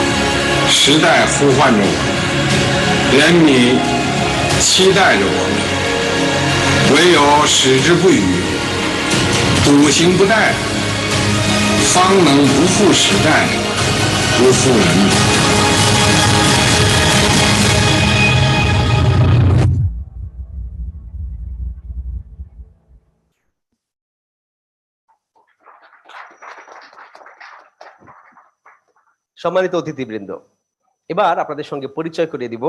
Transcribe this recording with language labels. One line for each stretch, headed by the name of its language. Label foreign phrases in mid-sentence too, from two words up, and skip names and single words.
Chinese: 时代呼唤着我们，人民期待着我们，唯有矢志不渝，笃行不怠， 方能不负时代，不负人民。
Bangla: সম্মানিত অতিথিবৃন্দ, এবার আপনাদের সঙ্গে পরিচয় করিয়ে দিব।